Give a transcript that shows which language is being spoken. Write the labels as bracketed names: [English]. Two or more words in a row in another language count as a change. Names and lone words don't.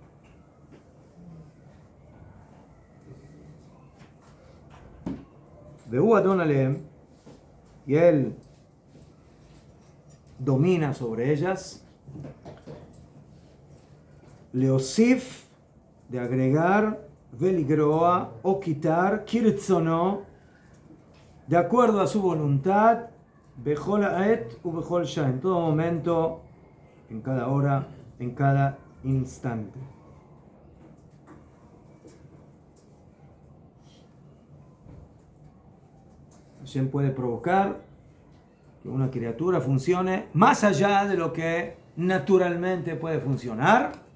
[Hebrew] והוא אדון עליהם, [Spanish] y él domina sobre ellas. Leosif, de agregar, veligroa, o quitar, kirtzono, de acuerdo a su voluntad, [Hebrew] בכל עת ובכל שעה, [Spanish] en todo momento, en cada hora, en cada instante. Hashem puede provocar que una criatura funcione más allá de lo que naturalmente puede funcionar.